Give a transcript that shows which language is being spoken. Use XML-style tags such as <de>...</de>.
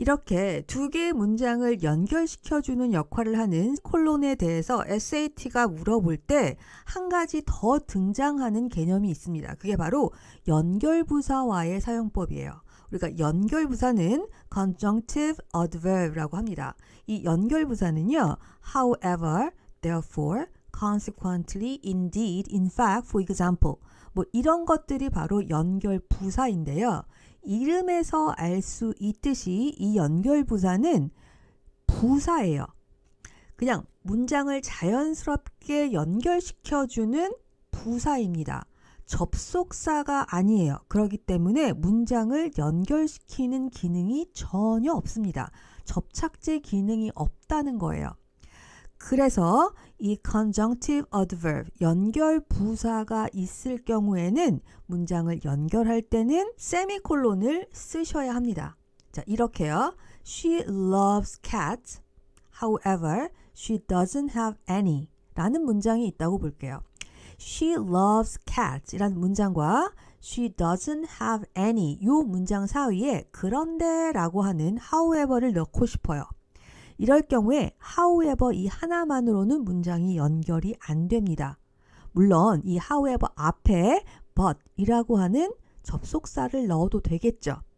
<ko>이렇게 두 개의 문장을 연결시켜주는 역할을 하는 콜론에 대해서 SAT가 물어볼 때 한 가지 더 등장하는 개념이 있습니다. 그게 바로 연결부사와의 사용법이에요. 우리가 연결부사는 conjunctive adverb라고 합니다. 이 연결부사는요, however, therefore, consequently, indeed, in fact, for example, 뭐 이런 것들이 바로 연결부사인데요. 이름에서 알 수 있듯이 이 연결부사는 부사예요. 그냥 문장을 자연스럽게 연결시켜주는 부사입니다. 접속사가 아니에요. 그렇기 때문에 문장을 연결시키는 기능이 전혀 없습니다. 접착제 기능이 없다는 거예요. 그래서 이 conjunctive adverb, 연결 부사가 있을 경우에는 문장을 연결할 때는 세미콜론을 쓰셔야 합니다. 자, 이렇게요.</ko> <en>She loves cats. However, she doesn't have any</en> <ko>라는 문장이 있다고 볼게요.</ko> <en>She loves cats</en> <ko>이라는 문장과</ko> <en>She doesn't have any</en> <ko>이 문장 사이에 그런데 라고 하는 however를 넣고 싶어요. 이럴 경우에 however 이 하나만으로는 문장이 연결이 안 됩니다. 물론 이 however 앞에 but 이라고 하는 접속사를 넣어도 되겠죠.</ko>